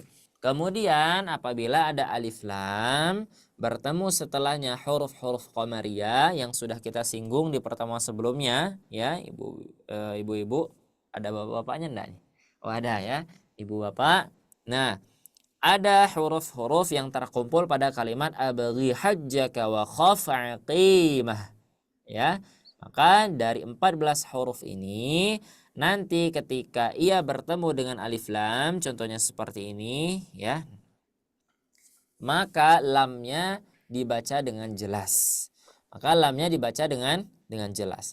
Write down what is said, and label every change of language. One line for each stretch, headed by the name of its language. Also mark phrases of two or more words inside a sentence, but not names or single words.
Indonesian: Kemudian apabila ada alif lam bertemu setelahnya huruf-huruf qamariyah yang sudah kita singgung di pertemuan sebelumnya ya, ibu-ibu, ada bapak-bapaknya enggak nih? Oh, ada ya, ibu bapak. Nah, ada huruf-huruf yang terkumpul pada kalimat
Arabic: ابغ حجك وخف عقيمه.
Indonesian: Ya. Maka dari 14 huruf ini nanti ketika ia bertemu dengan alif lam, contohnya seperti ini ya, maka lamnya dibaca dengan jelas. Maka lamnya dibaca dengan jelas.